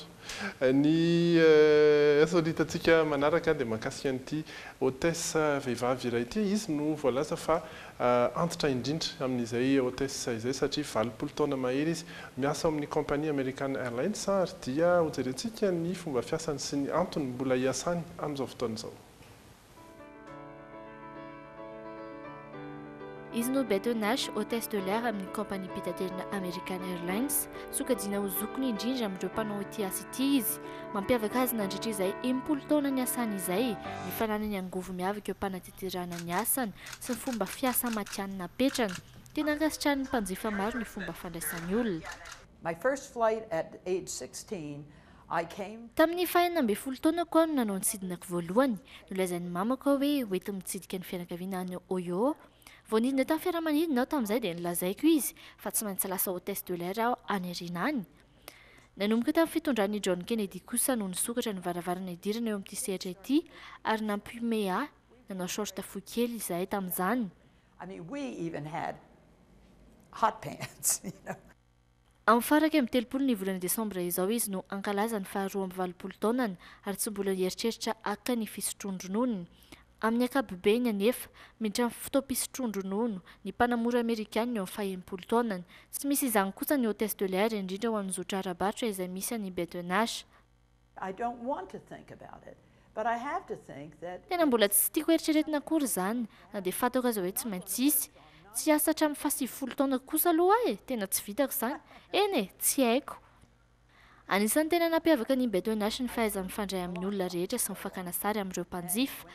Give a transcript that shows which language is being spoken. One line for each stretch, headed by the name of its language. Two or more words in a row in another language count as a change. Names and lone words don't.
Malagasy: Ny insolitantsika manaraka dia mahakasika an'ity hôtesse vehivavy iray ity izy no voalaza fa antitra indrindra amin'izay hôtesse izay satria 20 taona mahery izy miasa amin'ny compagnie American Airlines ary dia hojerentsika ny fomba fiasany sy ny antony mbola hiasany amin'izao fotoana izao. izy no Beth Nash
French: hôtesse de l'air
Malagasy: amin'ny compagnie pitaterina American Airlines sokajina ho zokony indrindra amin'ireo mpanao ity asa ity izy mampiavaka azy nandritra izay 10 taona ny asany izay ny fananany angovo miavaka eo mpanateterana ny asany sy ny fomba fiasa matianina apetrany tena ankasitrahany mpanjifa maro ny fomba fandraisan'ny olona.
English: My first flight at age 16 I came
Malagasy: tamin'ny fahenina amby 10 taona koa no nanao ny tsidinako voalohany nolazain'ny mamako hoe hoenty mitsidika ny fianakaviana any Oyo. Vao nidina tamin'ny fiaramanidina aho tamin'izay dia nilazaiko izy fa tsy maintsy lasa
French: hôtesse de l'air
Malagasy: aho any aoriana any. Nanomboka tamin'ny fitondran'i John Kennedy kosa no nisokatra ny varavarana idirana eo amin'ity sehatra ity ary nampiome ahy nanao short fohy kely izahay tamin'izany.
English: I mean we even had hot pants, you know.
Malagasy: Amin'ny faraka amin'ny 30 ny volana Desambra izao izy no ankalaza ny faharoa amby 20 taonany ary tsy mbola eritreritra aka ny fisotrondronony. Amin'ny ankapobeny anefa miditra amin'ny fotoam-pisotrondronono ny mpanamora Amerikana eo amin'ny 70 taonany. Tsy misy izany kosa ny
French: hôtesse de l'air
Malagasy: indrindra ho an'ny zotra ara-barotra izay misy any Beth Nash.
English: I don't want to think about it, but I have to think that
Malagasy: tena mbola tsy tiako eritreretina akory izany na dia fantako aza hoe tsy maintsy isy. Tsy asa hatramin'ny 70 taona kosa aloha tena tsy vitako izany. Eny tsy haiko. Anisan'ny tena nampiavaka ny Beth Nash ny fahaizany mifandray amin'ny olona rehetra sy mifakana sary amin'ireo mpanjifa.